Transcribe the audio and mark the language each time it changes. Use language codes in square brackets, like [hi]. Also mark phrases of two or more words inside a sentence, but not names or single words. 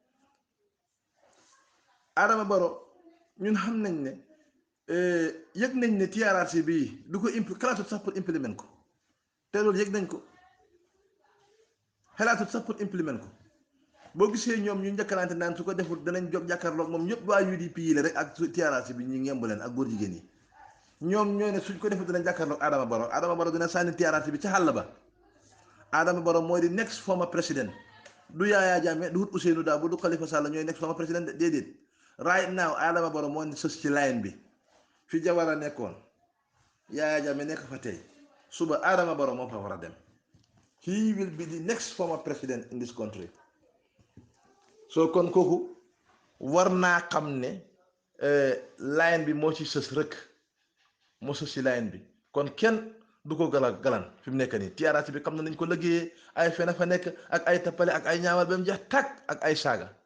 [wo] Adama Barrow ñun xam nañ ne yëg nañ ne TRRC bii du ko xalaatut sax [fr] pour implément [wo] ko te loolu yëg nañ ko xalaatut sax [fr] pour implément [wo] ko boo gisee ñoom ñu njëkkalante naan su ko defut danañ jóg jàkkaarloog moom ñëpp waa UDP yi la rek ak TRRC bi ñu ngemb leen ak góor jigéen yi ñoom ñooy ne suñ ko defut danañ jàkkaarloog Adama Barrow dina sànni TRRC bi ca xàll ba. Adama Barrow mooy di [en] next former president [wo] du Yaya Jammeh du Ousseynou Dabo du Khalifa Sall ñooy [en] next former president [wo] déedéet [en] right now [wo] Adama Barrow moo ne sës ci line bi fi Jawara nekkoon Yaya Jammeh nekk fa tey suba Adama Barrow moo fa war a dem [en] he will be the next former president in this country [wo] so kon kooku war naa xam ne line bi moo ci sës rek moo sës ci line bi kon kenn du ko galan fi mu nekk nii TRRC bi xam na nañ ko liggéeyee ay fena fa nekk ak ay tappale ak ay ñaawal ba mu jeex tàkk ak ay saaga